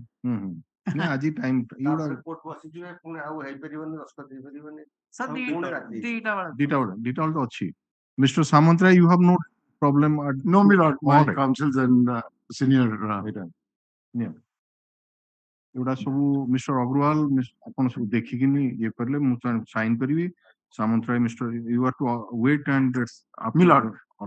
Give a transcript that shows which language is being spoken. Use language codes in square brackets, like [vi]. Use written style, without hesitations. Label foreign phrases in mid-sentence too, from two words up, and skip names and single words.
[or] ନା ଆଜି ଟାଇମ ଏଗୁଡା କୋର୍ଟ ବସିଯିବେ ପୁଣି ଆଉ ହେଇପାରିବନି ଦସ୍ତଖତ ହେଇପାରିବନି. Sir 2ଟା ବେଳେ. 2ଟା ବେଳେ ତ ଅଛି. [en] Mr. Samantra, you have no problem at No, my lord, my All right. counsels and senior. [or] ଏଗୁଡା ସବୁ ମିଷ୍ଟର ଅଗ୍ରୱାଲ ଆପଣ ସବୁ ଦେଖିକିନି ଇଏ କରିଲେ ମୁଁ ସାଇନ୍ କରିବି. [en] Samantaray Mister you are to wait and My lord,